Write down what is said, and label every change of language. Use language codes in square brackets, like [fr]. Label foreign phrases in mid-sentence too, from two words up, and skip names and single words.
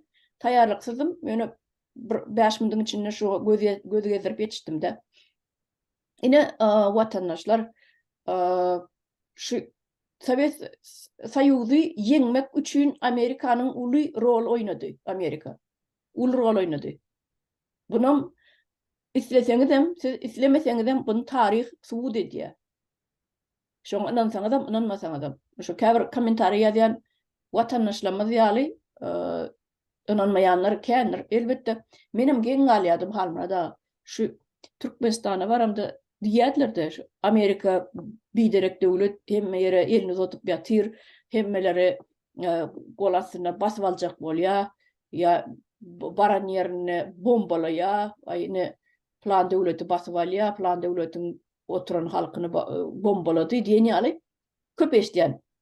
[tk] Taýýarlyksyzym ýöne 5 minütiň içinde şu gözi gezdirip ýetişdim-de. Ine watandaşlar şu Sowet Soýuzy ýeňmek üçin Amerikanyň uly rol oýnady. Amerika uly rol oýnady. Bunun isleseňizem, siz islemeseňizem bunu taryh subut edýär. Şoňa inansaňyzam, inanmasaňyzam. Şu käbir kommentary ýazýan watandaşlarymyz ýaly inanmaýanlar kändir. Elbetde menim geň galýadym halmada şu Türkmenistana baramda diýerler-de şu Amerika biderek döwlet hemme ýere elini uzatyp ýatyr, hemmeleri golasyna basyp aljak bolýar, ýa baran ýerine bombalaýar, aýyny plan döwleti basyp alýar, plan döwletiň oturan halkyny bombalady diýen ýaly köp eşdýän.